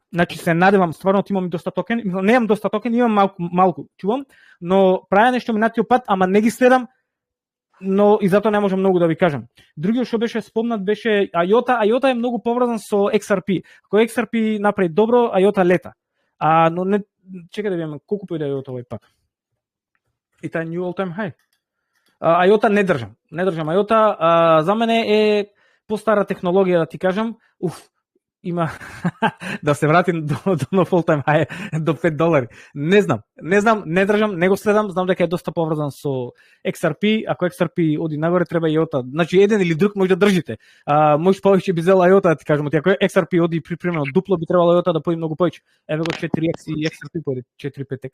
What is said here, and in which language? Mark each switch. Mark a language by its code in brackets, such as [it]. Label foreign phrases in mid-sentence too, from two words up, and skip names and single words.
[mk] Значи се надевам, стварно имам и доста токени, немам доста токени, имам малку, чувам, но правя нешто минатиот пат, ама не ги следам, но и затоа не можам многу да ви кажам. Другиот што беше спомнат беше IOTA е многу поврзан со XRP. Ако XRP направи добро, IOTA лета. Но не, чекај да видиме колку појде IOTA овој пат. И тај [en] new all time high. [mk] IOTA не држам IOTA, за мене е постара технологија да ти кажам. Има да се вратим до нов [en] all time high [mk] до $5. Не знам, не држам, не го следам, знам дека е доста поврзан со XRP, ако XRP оди нагоре треба и IOTA. Значи еден или друг може да држите. Може повеќе би зел IOTA да ти кажам, ако XRP оди примерно дупло би требало IOTA да појде многу повеќе. Еве го 4x и XRP појде 4-5x.